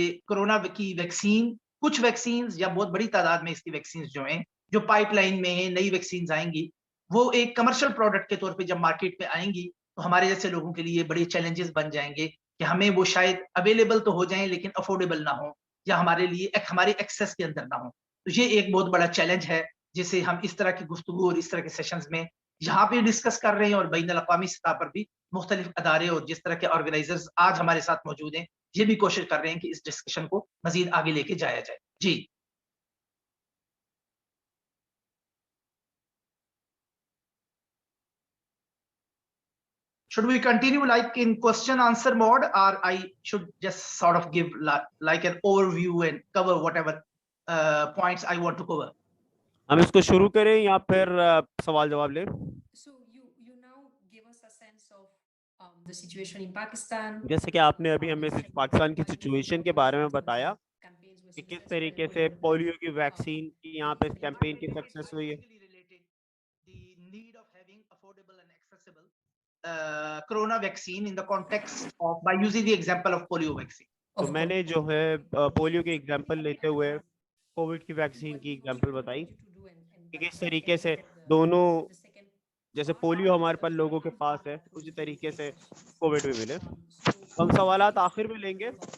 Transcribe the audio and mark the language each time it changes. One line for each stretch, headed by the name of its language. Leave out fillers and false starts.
Urdu: Corona کی vaccine, کچھ vaccines یا بہت بڑی تعداد میں اس کی ویکسینز جو ہیں, جو پائپ لائن میں ہیں, نئی ویکسینز آئیں گی, وہ ایک کمرشل پروڈکٹ کے طور پہ جب مارکیٹ میں آئیں گی تو ہمارے جیسے لوگوں کے لیے بڑے چیلنجز بن جائیں گے کہ ہمیں وہ شاید اویلیبل تو ہو جائیں لیکن افورڈیبل نہ ہو, یا ہمارے لیے ہماری ایکسیس کے اندر نہ ہو. تو یہ ایک بہت بڑا چیلنج ہے جسے ہم اس طرح کی گفتگو اور اس طرح کے سیشنز میں یہاں پہ ڈسکس کر رہے ہیں, اور بین الاقوامی سطح پر بھی مختلف ادارے اور جس طرح کے آرگنائزرز آج ہمارے ساتھ موجود ہیں, یہ بھی کوشش کر رہے ہیں کہ اس ڈسکشن کو مزید آگے لے کے جایا جائے.
English: جی should we continue like in question answer mode, or I should just sort of give like an overview and cover whatever points I want to cover?
Urdu: ہم اس کو شروع کریں یا پھر سوال جواب لیں؟
English: So you now give us a sense of the situation in Pakistan.
Urdu: جیسے کہ آپ نے ابھی ہمیں پاکستان کی سچویشن کے بارے میں بتایا کہ کس طریقے سے پولیو کی ویکسین کی یہاں پہ کیمپین کی سکسیس ہوئی ہے.
English: The need of having affordable and accessible corona vaccine in the context of, by using the example of polio vaccine.
Urdu: تو میں نے جو ہے پولیو کی ایگزامپل لیتے ہوئے کووڈ کی ویکسین کی ایگزامپل بتائی کہ کس طریقے سے دونوں, جیسے پولیو ہمارے پاس لوگوں کے پاس ہے اسی طریقے سے کووڈ بھی ملے. ہم سوالات آخر میں لیں گے.